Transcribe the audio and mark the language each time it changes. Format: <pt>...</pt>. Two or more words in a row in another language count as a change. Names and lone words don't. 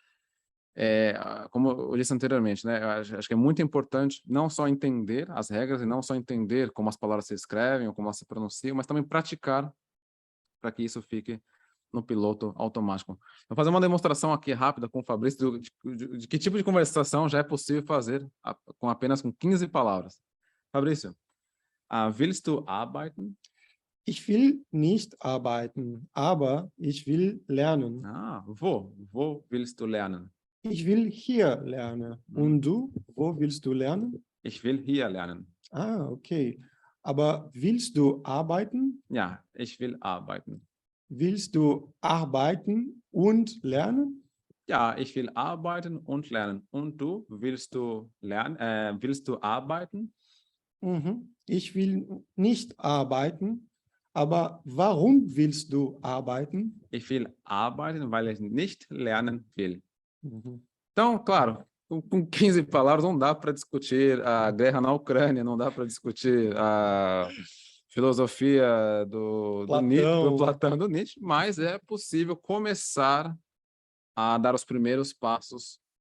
<pt>Como eu disse anteriormente, né, acho que é muito importante não só entender as regras e não só entender como as palavras se escrevem ou como elas se pronunciam, mas também praticar para que isso fique no piloto automático. Vou fazer uma demonstração aqui rápida com o Fabrício de que tipo de conversação já é possível fazer apenas com 15 palavras. Fabrício,</pt> <de>willst du arbeiten? Ich will nicht arbeiten, aber ich will lernen. Wo willst du lernen? Ich will hier lernen. Und du, wo willst du lernen? Ich will hier lernen. Okay. Aber willst du arbeiten? Ja, ich will arbeiten. Willst du arbeiten und lernen? Ja, ich will arbeiten und lernen. Und du, willst du arbeiten? Ich will nicht arbeiten. Aber warum willst du arbeiten? Ich will arbeiten, weil ich nicht lernen will.</de> <pt>Então, claro, com 15 palavras não dá para discutir a guerra na Ucrânia, não dá para discutir a filosofia do Platão, do Nietzsche, mas é possível começar a dar os primeiros passos.</pt>